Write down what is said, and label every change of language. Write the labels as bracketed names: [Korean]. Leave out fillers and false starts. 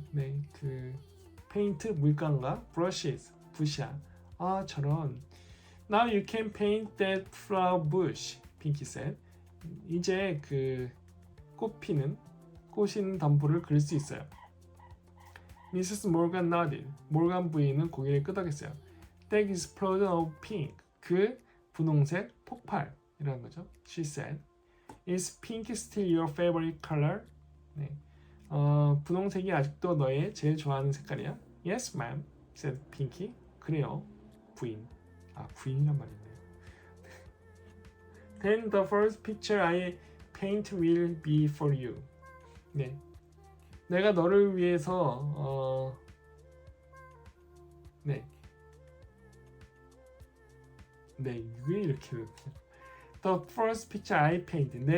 [Korean] 네, 그 페인트 물감과 brushes 붓이야. 저런. [English] Now you can paint that flower bush, Pinky said. [Korean] 이제 그 꽃인 덤불을 그릴 수 있어요. [English] Mrs. Morgan nodded. [Korean] 모건 부인은 고개를 끄덕였어요. [English] That explosion of pink. [Korean] 그 분홍색 폭발이라는 거죠. [English] She said. Is pink still your favorite color? [Korean] 네. 분홍색이 아직도 너의 제일 좋아하는 색깔이야? [English] Yes, ma'am, said Pinky. [Korean] 그래요, 부인. 부인이란 말이네요. [English] Then the first picture I paint will be for you. [Korean] 네, 내가 너를 위해서 네, 이게 이렇게 [English] The first picture I paint.